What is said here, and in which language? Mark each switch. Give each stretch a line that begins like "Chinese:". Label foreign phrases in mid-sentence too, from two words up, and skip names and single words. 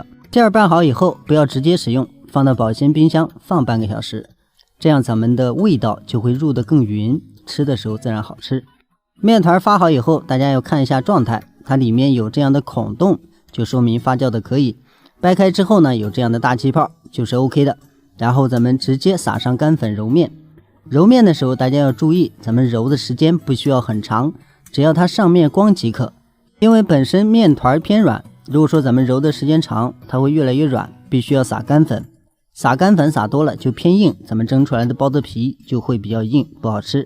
Chinese: 餡兒拌好以後不要直接使用，放到保鮮冰箱放半個小時，這樣咱們的味道就會入得更勻，吃的時候自然好吃。面團發好以後，大家要看一下狀態，它裡面有這樣的孔洞，就說明發酵的可以。掰開之後呢，有這樣的大氣泡，就是 OK 的。然後咱們直接撒上乾粉揉面。揉面的時候大家要注意，咱們揉的時間不需要很長，只要它上面光即可。因為本身面團偏軟，如果說咱們揉的時間長，它會越來越軟，必須要撒乾粉。撒乾粉撒多了就偏硬，咱們蒸出來的包子皮就會比較硬，不好吃。